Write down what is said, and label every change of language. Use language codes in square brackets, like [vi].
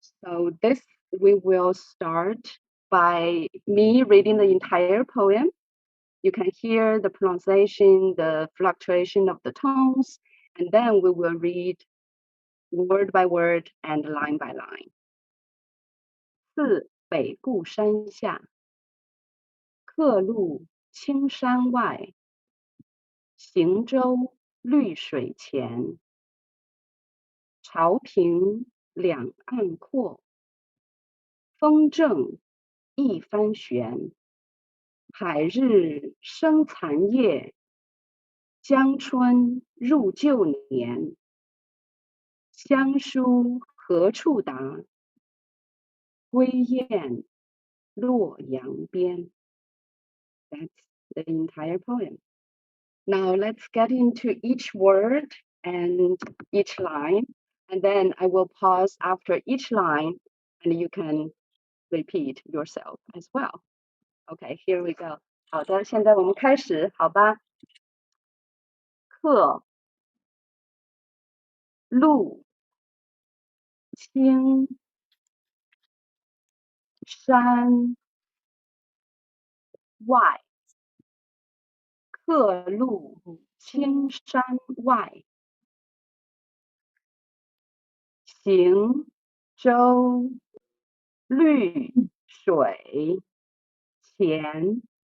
[en] So we will start by me reading the entire poem. You can hear the pronunciation, the fluctuation of the tones, and then we will read word by word and line by line. [zh] 次北固山下，客路青山外，行舟绿水前。潮平两岸阔，风正一帆悬。海日生残夜，江春入旧年。乡书何处达？归雁洛阳边。 [en] That's the entire poem. Now let's get into each word and each line, and then I will pause after each line, and you can repeat yourself as well. Okay, here we go. [zh] 好的，现在我们开始，好吧？客路青山外，客路青山外，行舟绿水前。